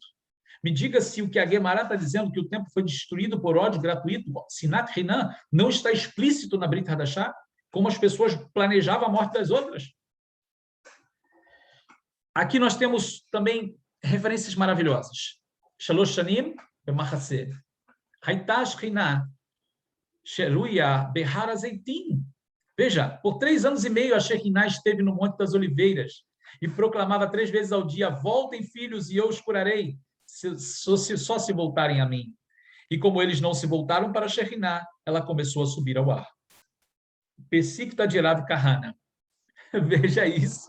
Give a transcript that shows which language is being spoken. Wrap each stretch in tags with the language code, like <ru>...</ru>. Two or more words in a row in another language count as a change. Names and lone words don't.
<pt>Me diga se o que a Guemará está dizendo, que o templo foi destruído por ódio gratuito,</pt> <he>שנאת חינם,</he> <pt>não está explícito na Brit Hadashah, como as pessoas planejavam a morte das outras. Aqui nós temos também referências maravilhosas.</pt> <he>שלוש שנים ומחצה. הייתה שכינה שרויה בהר הזיתים.</he> <pt>Veja, por 3 anos e meio a Shekhinah esteve no Monte das Oliveiras e proclamava 3 vezes ao dia: voltem, filhos, e eu os curarei, só se voltarem a mim. E como eles não se voltaram para a Shekhinah, ela começou a subir ao ar. Pesicta de Rav Kahana. Veja isso.</pt>